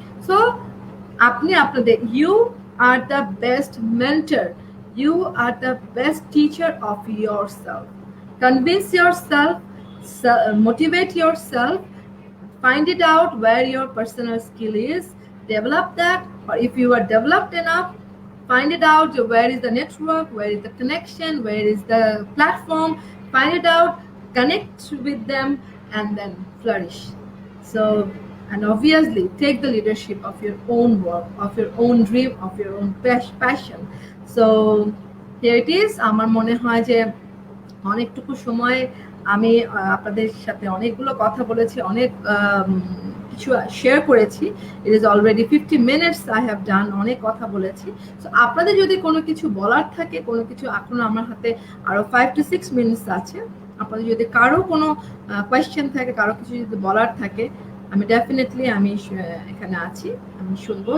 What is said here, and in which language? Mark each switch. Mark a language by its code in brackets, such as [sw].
[bn] So আপনি আপনাদের, [en] You are the best mentor, you are the best teacher of yourself. Convince yourself, motivate yourself, find it out where your personal skill is, develop that, or if you are developed enough, find it out where is the network, where is the connection, where is the platform, find it out, connect with them, and then flourish. So, and obviously take the leadership of your own work, of your own dream, of your own passion. So here it is. [bn] আমার মনে হয় যে অনেকটুকু সময় আমি আপনাদের সাথে অনেকগুলো কথা বলেছি, অনেক কিছু শেয়ার করেছি। [en] it is already 50 minutes I have done, [bn] অনেক কথা বলেছি। সো আপনাদের যদি কোনো কিছু বলার থাকে, কোনো কিছু এখনো আমার হাতে আরো 5 to 6 মিনিটস আছে, আপনাদের যদি কারো কোনো কোয়েশ্চেন থাকে, কারো কিছু যদি বলার থাকে, আমি ডেফিনেটলি আমি এখানে আছি, আমি শুনবো।